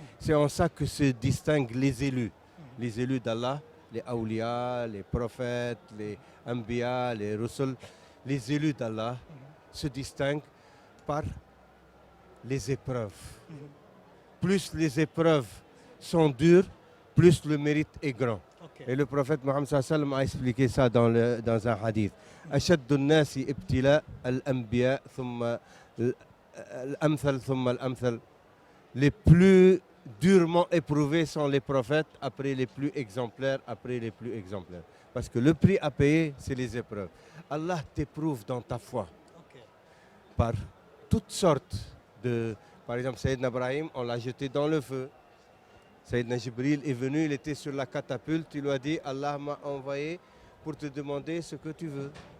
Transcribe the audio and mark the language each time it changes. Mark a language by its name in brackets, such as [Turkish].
[French] C'est en ça que se distinguent les élus d'Allah, les awliya, les prophètes, les anbiya, les rusul. Les élus d'Allah se distinguent par les épreuves. Plus les épreuves sont dures, plus le mérite est grand. Et le prophète Mohammed sallallahu alayhi wa sallam a expliqué ça dans un hadith. [Arabic] أشد الناس ابتلاء الأنبياء ثم الأمثل ثم الأمثل. [French] Les plus durement éprouvés sont les prophètes, après les plus exemplaires, après les plus exemplaires. Parce que le prix à payer, c'est les épreuves. Allah t'éprouve dans ta foi par toutes sortes de... Par exemple, Sayyidina Ibrahim, on l'a jeté dans le feu. Sayyidina Jibril est venu, il était sur la catapulte, il lui a dit, Allah m'a envoyé pour te demander ce que tu veux.